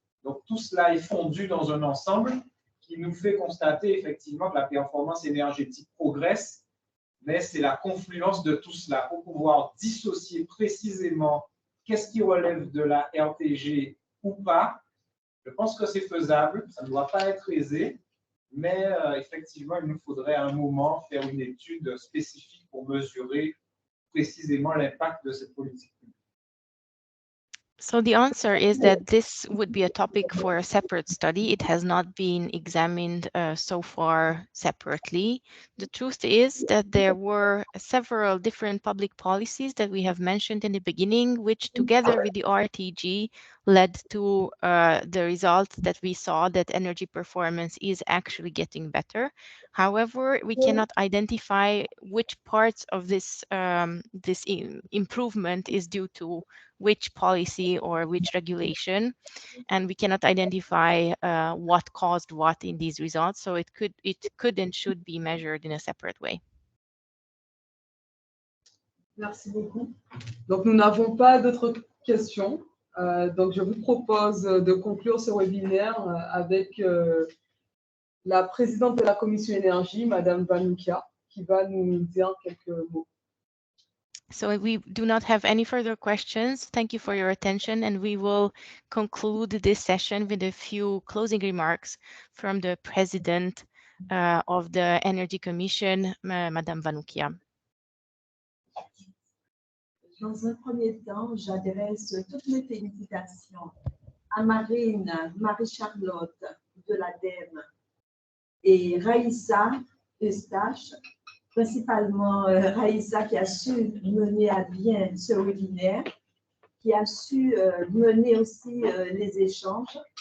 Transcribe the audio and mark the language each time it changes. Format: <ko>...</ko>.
<fr>Donc, tout cela est fondu dans un ensemble qui nous fait constater effectivement que la performance énergétique progresse, mais c'est la confluence de tout cela pour pouvoir dissocier précisément qu'est-ce qui relève de la RTG ou pas. Je pense que c'est faisable, ça ne doit pas être aisé, mais effectivement, il nous faudrait à un moment faire une étude spécifique pour mesurer précisément l'impact de cette politique publique.</fr> <en>So the answer is that this would be a topic for a separate study. It has not been examined so far separately. The truth is that there were several different public policies that we have mentioned in the beginning, which together with the RTG led to the result that we saw that energy performance is actually getting better. However, we cannot identify which parts of this improvement is due to which policy or which regulation, and we cannot identify what caused what in these results. So it could and should be measured in a separate way.</en> <fr>Merci beaucoup. Donc, nous n'avons pas d'autres questions. Donc, je vous propose de conclure ce webinaire avec la présidente de la commission énergie, Madame VANOUKIA, qui va nous dire quelques mots.</fr> <en>So we do not have any further questions. Thank you for your attention, and we will conclude this session with a few closing remarks from the President of the Energy Commission, Madame VANOUKIA.</en> <fr>Dans un premier temps, j'adresse toutes mes félicitations à Marine, Marie-Charlotte de l'ADEME et Raïssa, EUSTACHE, principalement Raïssa qui a su mener à bien ce webinaire, qui a su mener aussi les échanges.</fr>